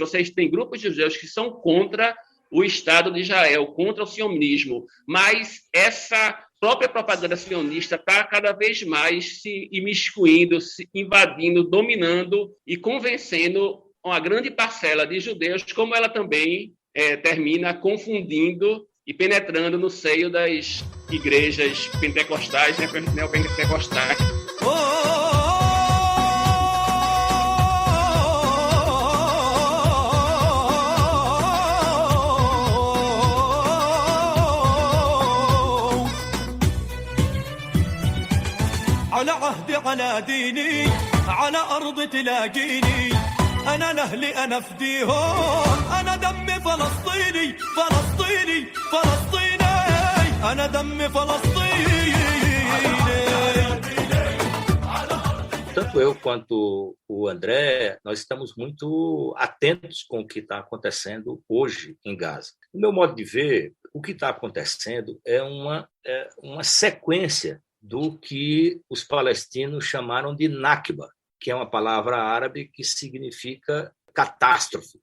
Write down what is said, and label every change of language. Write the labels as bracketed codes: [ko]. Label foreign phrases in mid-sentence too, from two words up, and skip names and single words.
[pt] Vocês têm grupos de judeus que são contra o Estado de Israel, contra o sionismo, mas essa própria propaganda sionista está cada vez mais se imiscuindo, se invadindo, dominando e convencendo uma grande parcela de judeus, como ela também termina confundindo e penetrando no seio das igrejas pentecostais, neopentecostais. [ar] على عهدي على ديني على أرض تلاقيني أنا لأهلي أنا فديهم أنا دمي فلسطيني فلسطيني فلسطيني أنا دمي فلسطيني. [pt] Tanto eu quanto o André, nós estamos muito atentos com o que está acontecendo hoje em Gaza. No meu modo de ver, o que está acontecendo é uma sequência do que os palestinos chamaram de Nakba, que é uma palavra árabe que significa catástrofe.